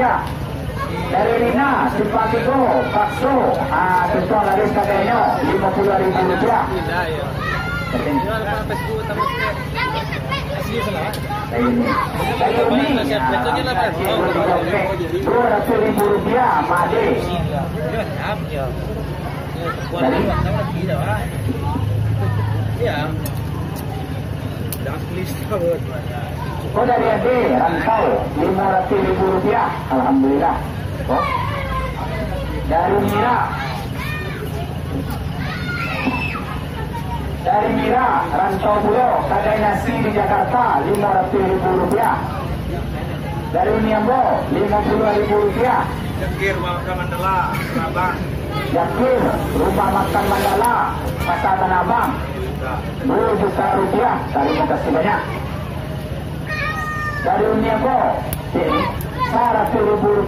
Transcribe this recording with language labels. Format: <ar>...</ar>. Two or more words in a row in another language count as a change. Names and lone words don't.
<id>Dari Rina Simpatigo Pakso, Tuntun Laris Kadenyo Rp50.000. Dari Uni Rp200.000. Made. Oh, dari Ade Rantau Rp500.000. Alhamdulillah. Oh. Dari Mira Rantau Pulau Kadai Nasi di Jakarta Rp500.000. Dari Niambo Rp50.000. Jakir Rumah Makan Mandala Tanah Jakir Rumah Makan Mandala Pasar Tanah Abang Rp2 juta. Terima kasih banyak. Dari Niambo Rp100.000.</id>